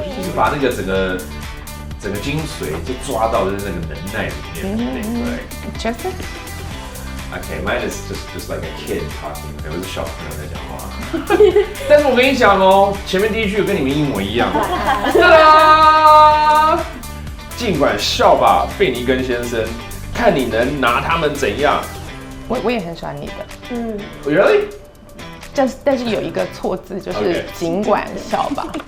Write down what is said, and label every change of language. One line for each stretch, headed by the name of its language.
Chinese: 就是把那个整个精髓就抓到的那个能耐里面。对。
English: Joseph? Okay, mine is just like a kid talking.
Chinese: 我是小朋友在讲话。但是我跟你讲哦，前面第一句跟你们一模一样。哒啦！尽管笑吧，费尼根先生，看你能拿他们怎样。我也很喜欢你的。
English: Really？
Chinese: 但是有一个错字，就是尽管笑吧。